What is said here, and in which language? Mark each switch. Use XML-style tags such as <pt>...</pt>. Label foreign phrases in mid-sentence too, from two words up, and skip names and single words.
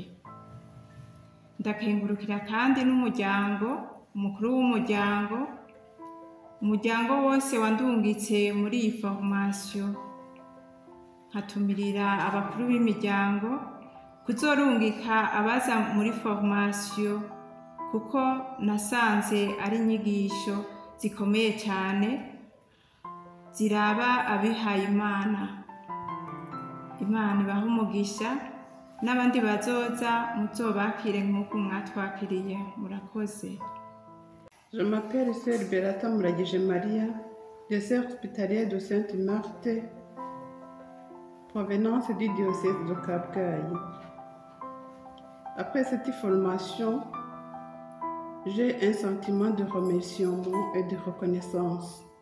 <rn>Ndakengurukira kandi n'umuryango, umukuru w'umuryango, umuryango wose wandungitse muri iyi formation, nkatumirira abakuru b'imiryango kuzorungika abaza muri formation, kuko nasanze ari inyigisho zikomeye cyane ziraba abihaye Imana. Imana ibahe umugisha, n'abandi bazoza muzobakire nk'uko mwatwakiriye. Murakoze.</rn> <fr>Je m'appelle Sœur Berata Muragije Maria, des Sœurs hospitalières de Sainte-Marthe, provenance du diocèse de Kabgayi. Après cette formation, j'ai un sentiment de remerciement et de reconnaissance.</fr>